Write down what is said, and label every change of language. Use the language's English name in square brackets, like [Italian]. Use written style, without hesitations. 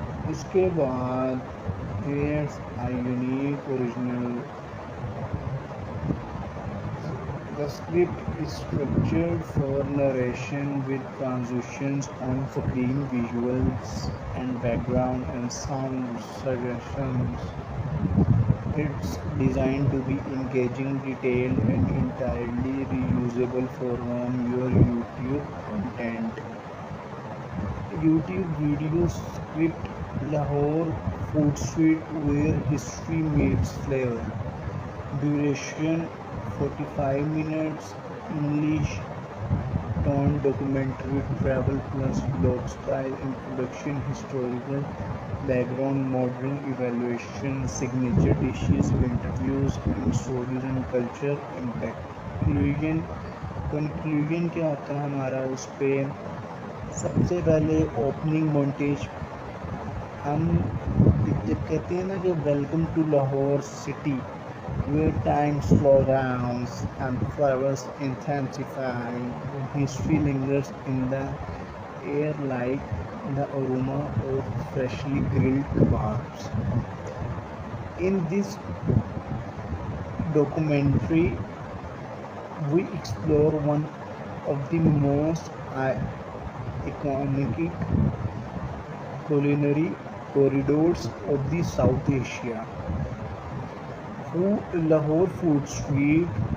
[Urdu] اس کے بعد [English] creates a unique original. The script is structured for narration with transitions on screen, visuals and background and sound suggestions. It's designed to be engaging, detailed and entirely reusable from your YouTube content. YouTube video script: Lahore Food Street where history meets flavor. Duration 45 minutes. English tone documentary travel plus blog style introduction, historical background, modern evaluation, signature dishes, interviews and stories and culture impact. Conclusion [Urdu] کیا ہوتا ہے ہمارا اس پہ؟ سب سے پہلے opening مونٹیج ہم جب کہتے ہیں نا کہ [English] Welcome to Lahore city where time slows down and flavors intensify, history lingers in the air like the aroma of freshly grilled kebabs. In this documentary we explore one of the most iconic culinary corridors of the South Asia, Lahore Food Street.